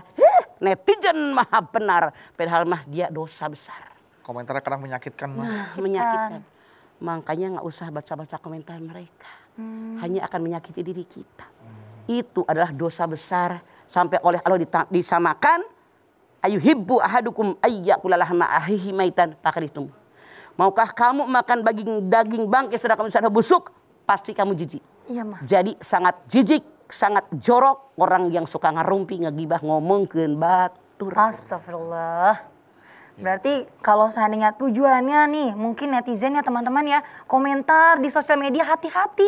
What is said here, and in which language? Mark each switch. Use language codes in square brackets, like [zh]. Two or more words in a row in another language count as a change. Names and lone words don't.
[id] Netizen maha benar, padahal mah dia dosa besar. Komentarnya kadang menyakitkan, Mah. Menyakitkan. Makanya nggak usah baca-baca komentar mereka. Hanya akan menyakiti diri kita. Itu adalah dosa besar sampai oleh Allah disamakan [ar] أيحب أحدكم أن يأكل لحم أخيه ميتا فكرهتموه. [id] Maukah kamu makan daging bangkai sedang kamu sadar busuk? Pasti kamu jijik. Iya mah. Jadi sangat jijik, sangat jorok orang yang suka ngarumpi, ngegibah, [su] ngomongkeun batur. [id] Astagfirullah. Berarti kalau seandainya tujuannya nih, mungkin netizen ya teman-teman ya, komentar di sosial media hati-hati.